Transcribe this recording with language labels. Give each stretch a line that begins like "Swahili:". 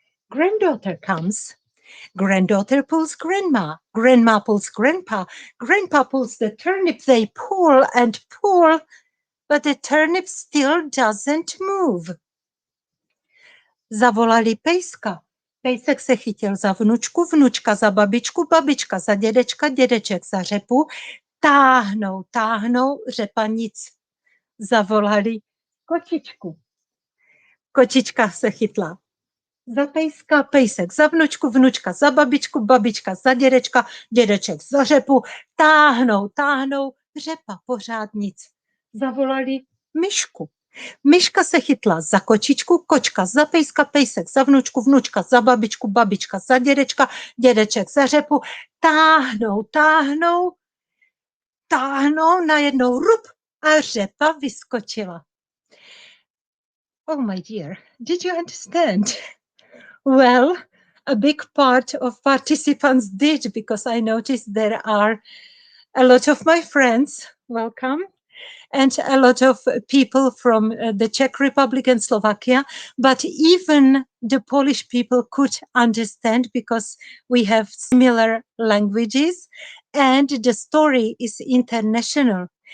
English: Granddaughter comes. Granddaughter pulls Grandma. Grandma pulls Grandpa. Grandpa pulls the turnip. They pull and pull, but the turnip still doesn't move.
Czech: Zavolali pejska. Pejsek se chytil za vnučku, vnučka za babičku, babička za dědečka, dědeček za řepu. Táhnou, táhnou, řepa nic. Zavolali kočičku. Kočička se chytla za pejska, pejsek za vnučku, vnučka za babičku, babička za dědečka, dědeček za řepu. Táhnou, táhnou, řepa pořád nic. Zavolali myšku. Myška se chytla za kočičku, kočka za pejska, pejsek za vnučku, vnučka za babičku, babička za dědečka, dědeček za řepu. Táhnou, táhnou, táhnou, najednou rup a řepa vyskočila.
English: Oh my dear, did you understand? Well, a big part of participants did, because I noticed there are a lot of my friends, welcome, and a lot of people from the Czech Republic and Slovakia, but even the Polish people could understand because we have similar languages and the story is international.